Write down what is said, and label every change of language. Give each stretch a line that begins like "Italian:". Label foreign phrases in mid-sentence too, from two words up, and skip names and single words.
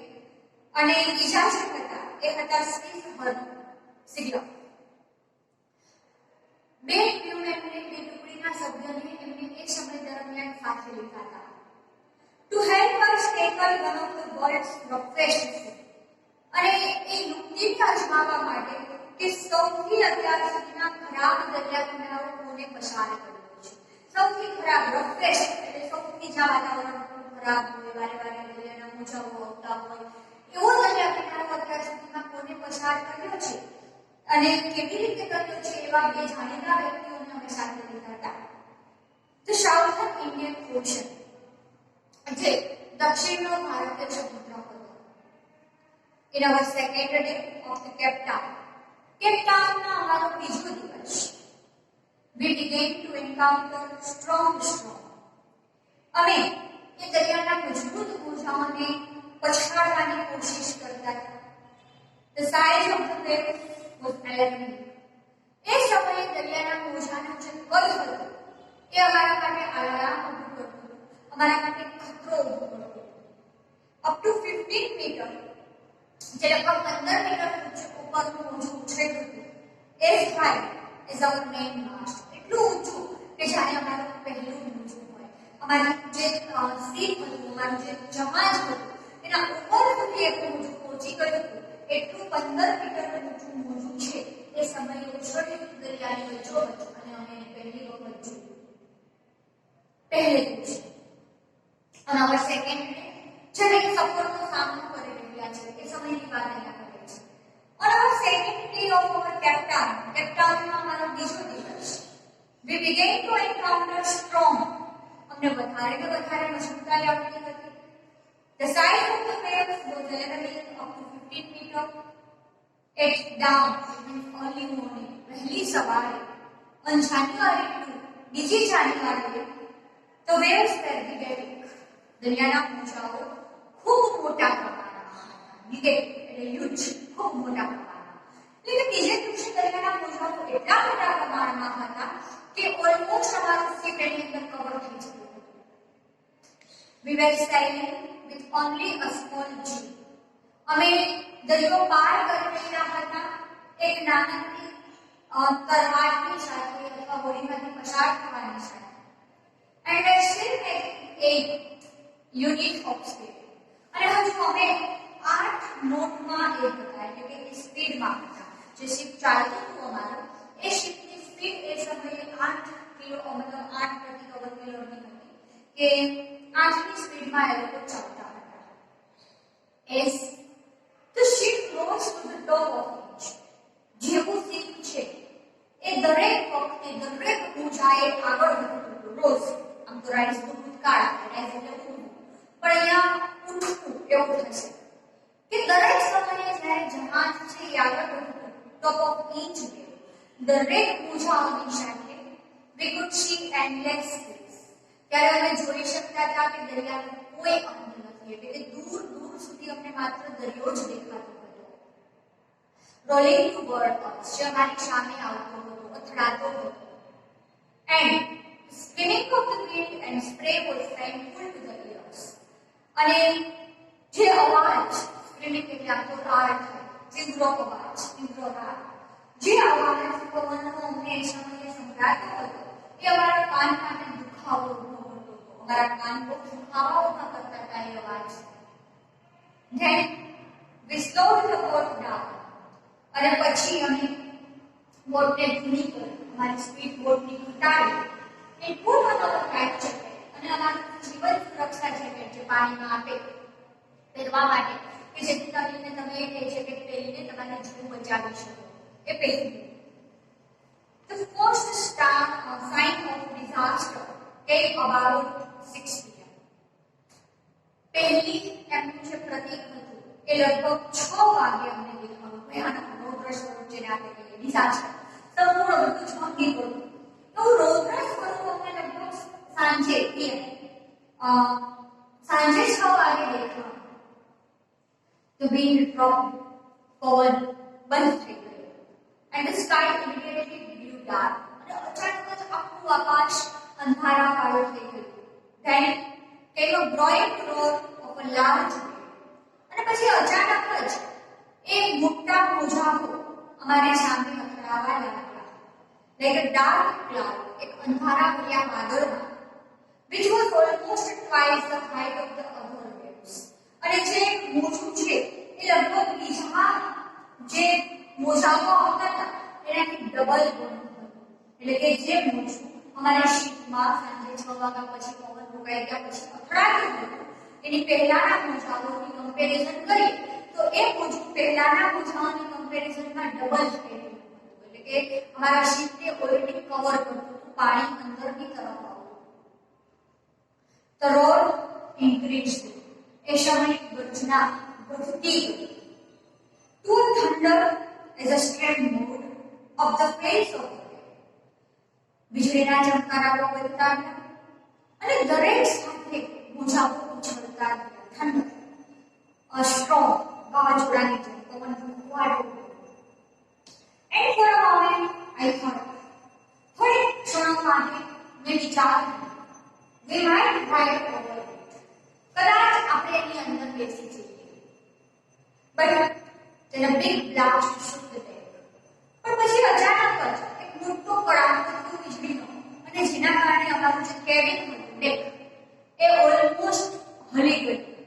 Gujarati: અને બીજા જે હતા એ હતા સ્ટીવ સિગ્લર. બે ક્રૂમેનને, બે ટુકડીના સભ્યોને એમને એ સમય દરમિયાન સાથે લીધા હતા.
English: To help us tackle one of the world's roughest seas.
Gujarati: અને એ યુક્તિને અજમાવવા માટે કે સૌથી અત્યાર સુધીના ખરાબ દરિયા કિનારો કોને પસાર કર્યો છે. સૌથી ખરાબ, રફેસ્ટ એટલે સૌથી જ્યાં વાતાવરણ ખરાબ હોય, વારે વારે દરિયાના મોજાઓ આવતા હોય, એવો દરિયા કિનારો અત્યાર સુધીમાં કોને પસાર કર્યો છે અને કેવી રીતે કર્યો છે, એવા બે જાણીતા વ્યક્તિઓને અમે સાથે લીધા હતા.
English: The Southern Indian Ocean,
Gujarati: જે દક્ષિણનો ભારતીય સમુદ્ર હતો.
English: In our second day of the Cape Town,
Gujarati: Cape Townના અમારો બીજો દિવસ,
English: we began to encounter strong storm.
Gujarati: અમે એ દરિયાના મજબૂત મોજાઓને પછાડવાની કોશિશ કરતા હતા.
English: The size of the waves was alarming.
Gujarati: એ સમયે દરિયાના મોજાનું જે કદ હતું એ અમારા માટે અલાર્મ ઊભું કરતું, અમારા માટે ખતરો ઊભો કરતો.
English: Up to
Gujarati: 15 મીટર, જે લગભગ 15 મીટર ઉપરનું મોજું ઉછળતું હતું.
English: As high as our mainmast,
Gujarati: એટલું ઊંચું કે જાણે અમારું પહેલું મોજું હોય. અમારી જે સીપ હતું, અમારું જે જહાજ હતું, એના ઉપર સુધી એટલું ઊંચું પહોંચી ગયું હતું. એટલું 15 મીટરનું ઊંચું મોજું છે એ સમયે ઉછળ્યું દરિયાની વચ્ચોવચ્ચ. અને અમે પહેલી વખત જોયું, પહેલે દિવસે. અને હવે
English: second day
Gujarati: જ્યારે સફરનો સામનો કરી રહ્યા છે એ સમયની વાત અહીંયા કરે છે.
English: On our second day of our
Gujarati: Cape Townમાં અમારો બીજો દિવસ,
English: we began to encounter storm.
Gujarati: અમને વધારે ને વધારે મજબૂતાઈ આવતી હતી.
English: The size of the waves was leveling up to 15 meters. At dawn, early morning,
Gujarati: વહેલી સવારે,
English: on January 2,
Gujarati: બીજી જાન્યુઆરીએ,
English: the waves were gigantic.
Gujarati: દરિયાના મોજાઓ ખૂબ મોટા પ્રમાણમાં હતા. gigantic એટલે huge, ખૂબ મોટા પ્રમાણમાં. એટલે બીજે દિવસે દરિયાના મોજાઓ એટલા મોટા પ્રમાણમાં હતા કે ઓલમોસ્ટ અમારું શિપ એની અંદર કવર થઈ જતું હતું.
English: We were sailing with only a small jeep.
Gujarati: અમે દરિયો પાર કરી રહ્યા હતા એક નાનકડી તરવારની સાથે અથવા હોડીમાંથી પસાર થવાની સાથે.
English: And I still make 8 units of speed.
Gujarati: અને હજુ અમે 8 નોટમાં એ હતા, એટલે કે સ્પીડમાં હતા. જે શિપ ચાલતું હતું અમારું એ શિપની સ્પીડ એ સમયે 8 કિલો મતલબ 8 પ્રતિ ચોરસ કિલોમીટર હતી કે 8 ની સ્પીડમાં એ લોકો ચાલતા હતા.
English: એસ the ship rose to the top of it.
Gujarati: જેવું શિપ છે એ દરેક વખતે દરેક ઊંચાઈએ આગળ વધતું હતું. રોઝ આમ તો રાઈઝ નું ભૂતકાળ રાઈઝ એટલે ઉઠવું, પણ અહીંયા ઉઠવું એવું થશે કે દરેક સમયે જ્યારે જહાજ છે એ આગળ વધતું
English: top of each
Gujarati: દરેક ઊંચાઈની સાથે
English: we could see endless space.
Gujarati: ત્યારે અમે જોઈ શકતા હતા કે દરિયાનો કોઈ અંત નથી, એટલે કે દૂર દૂર સુધી અમને માત્ર દરિયો જ દેખાતો હતો.
English: rolling toward us,
Gujarati: જે અમારી સામે આવતો હતો, અથડાતો હતો.
English: and spinning of the wind and spray was painful to the ears.
Gujarati: અને જે અવાજ સ્પિનિંગ એટલે આમ તો રાર થાય, તીવ્ર અવાજ, તીવ્ર રાર, જે અવાજ પવનનો અમને એ સમયે સંભળાતો હતો એ અમારા કાન માટે દુખાવો ઉભો કરતો હતો. અમારા કાન બહુ દુખાવા ઉભા કરતા હતા એ અવાજ.
English: Then we slowed the boat down.
Gujarati: અને પછી અમે બોટને ધીમી કરી, અમારી સ્પીડ બોટની ઘટાડી અને પૂર્વ નવો
English: life jacket
Gujarati: અને અમારું જીવન સુરક્ષા જેકેટ જે પાણીમાં આપે પહેરવા માટે કે જેથી કરીને તમે એ જેકેટ પહેરીને તમારા જીવ બચાવી શકો એ પહેરી.
English: The first sign of disaster came about 6 p.m.
Gujarati: પહેલી એમનું જે પ્રતીક હતું એ લગભગ 6 વાગે અમને દેખાયું. ભયાનક રૌદ્ર સ્વરૂપ જેને આપણે કહીએ ડિઝાસ્ટર, સંપૂર્ણ બધું ઝાંકી પડ્યું. એવું રૌદ્ર સ્વરૂપ અમને લગભગ સાંજે 6 વાગે દેખાયું.
English: The wind dropped,
Gujarati: પવન બંધ થઈ ગયો.
English: And the sky immediately grew dark.
Gujarati: અને અચાનક જ આખું આકાશ અંધારા વાળું થઈ ગયું.
English: Then came a growing roar of a large wave.
Gujarati: અને પછી અચાનક જ એક મોટા મોજાઓ અમારી સામે અથડાવા લાગ્યા.
English: Like a dark cloud,
Gujarati: એક અંધારા ભર્યા વાદળમાં,
English: which was almost twice the height of the other waves.
Gujarati: અને જે મોજું છે એ લગભગ બીજા જે મોજાઓ આવતા હતા એનાથી ડબલ ગણું હતું. એટલે કે જે મોજું અમારી શીપમાં સાંજે 6 વાગ્યા પછી પવન ફૂંકાઈ ગયા પછી અથડાતું હતું એની પહેલાના મોજાઓની કમ્પેરિઝન કરીએ તો એ મોજું પહેલાના મોજાઓની કમ્પેરિઝનમાં ડબલ થઈ ગયું હતું. એટલે કે અમારા શીપને
English: already cover
Gujarati: કરતું હતું, પાણી અંદરની તરફ આવતું.
English: The roar increased.
Gujarati: એ સમયે ગર્જના વધતી ગઈ.
English: To a thunder as a straight mode of the face of the wave.
Gujarati: વીજળીના ચમકારાઓ વધતા ગયા અને દરેક સાથે મોજાઓ ઉછળતા ગયા.
English: thunder, strong,
Gujarati: વાવાઝોડાની જેમ પવન ફૂંકાતો ગયો.
English: And for a moment I thought,
Gujarati: થોડી ક્ષણો માટે મેં વિચાર્યું,
English: we might ride over it.
Gujarati: કદાચ આપણે એની અંદર બેસી જઈએ.
English: But then a big blast shook the deck.
Gujarati: પણ પછી અચાનક જ એક મોટો કડાકો થયો વીજળીનો અને જેના કારણે અમારું જે કેબિન હતું ડેક એ ઓલમોસ્ટ હલી ગયું.